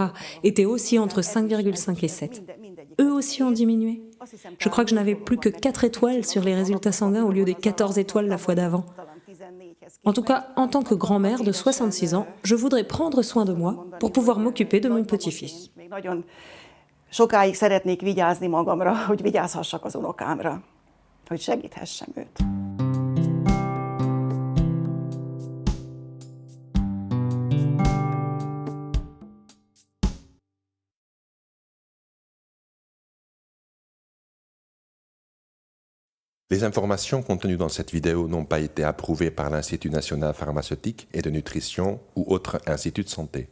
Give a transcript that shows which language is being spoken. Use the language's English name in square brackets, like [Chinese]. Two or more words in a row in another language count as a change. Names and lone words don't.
[French] étaient aussi entre 5,5 et 7. Eux aussi ont diminué. Je crois que je n'avais plus que 4 étoiles sur les résultats sanguins au lieu des 14 étoiles la fois d'avant. En tout cas, en tant que grand-mère de 66 ans, je voudrais prendre soin de moi pour pouvoir m'occuper de mon petit-fils. [Hungarian] Sokáig szeretnék vigyázni magamra, hogy vigyázhassak az unokámra, hogy segíthessem őt. [French] Les informations contenues dans cette vidéo n'ont pas été approuvées par l'Institut national pharmaceutique et de nutrition ou autre institut de santé.